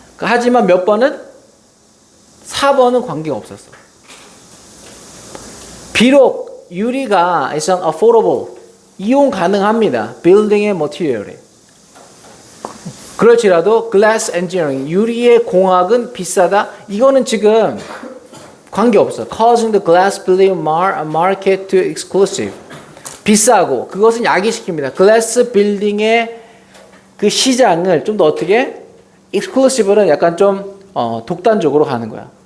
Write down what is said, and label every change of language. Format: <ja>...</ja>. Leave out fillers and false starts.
<ko>하지만 몇 번은 4번은 관계가 없었어. 비록 유리가</ko> <en>is an affordable</en> <ko>이용 가능합니다. 빌딩의 material에. 그렇지라도</ko> <en>glass engineering</en> <ko>유리의 공학은 비싸다. 이거는 지금 관계 없어.</ko> <en>Causing the glass building market to exclusive.</en> <ko>비싸고 그것은 야기시킵니다. 글라스 빌딩의 그 시장을 좀 더 어떻게 exclusive는 약간 좀 독단적으로 가는 거야.</ko>